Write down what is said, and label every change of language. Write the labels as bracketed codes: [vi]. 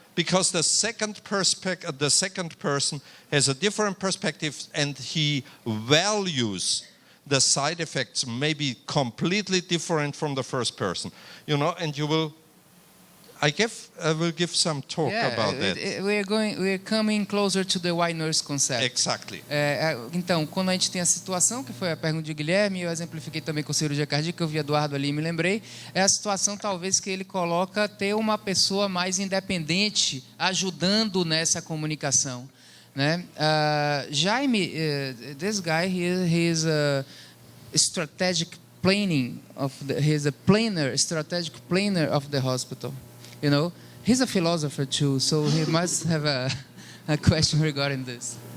[en] Because the second person has a different perspective and he values the side effects maybe completely different from the first person. You know, and you will, I will give some talk about that. We're coming closer to the white nurse concept. Exactly. [pt] Então, quando a gente tem a situação, que foi a pergunta de Guilherme, eu exemplifiquei também com cirurgia cardíaca, eu vi Eduardo ali e me lembrei, é a situação talvez que ele coloca ter uma pessoa mais independente ajudando nessa comunicação, né? [en] Jaime, this guy, he is a strategic planning he's a planner, strategic planner of the hospital. You know, he's a philosopher too, so he must have a question regarding this.